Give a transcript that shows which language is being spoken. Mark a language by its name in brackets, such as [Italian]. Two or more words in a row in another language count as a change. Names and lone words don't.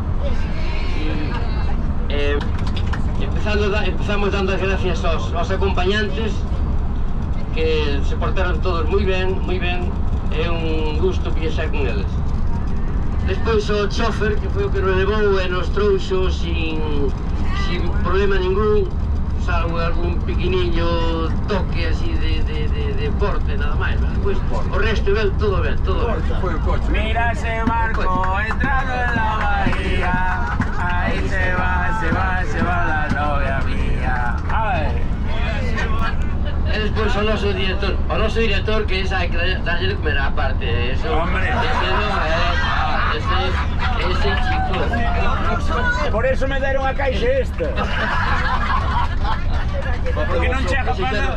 [Galician] Empezamos dando as gracias aos acompañantes que se portaron todos moi ben, é un gusto viaxar con eles. Despois o chofer, que foi o que nos levou e nos trouxo sin problema ningún, salvo algún pequeniño toque así de porte, nada máis. Despois o resto ben, todo ben, todo ben. [Spanish] Mira ese barco entrando en la bahía, ahí se va la novia mía. Ay. [Galician] E despois o noso director, que esa hai que darlle de comer aparte, eso. [Spanish] Hombre. Ese chico. [Galician] Por eso me deron a caixa esta. Porque non chega para...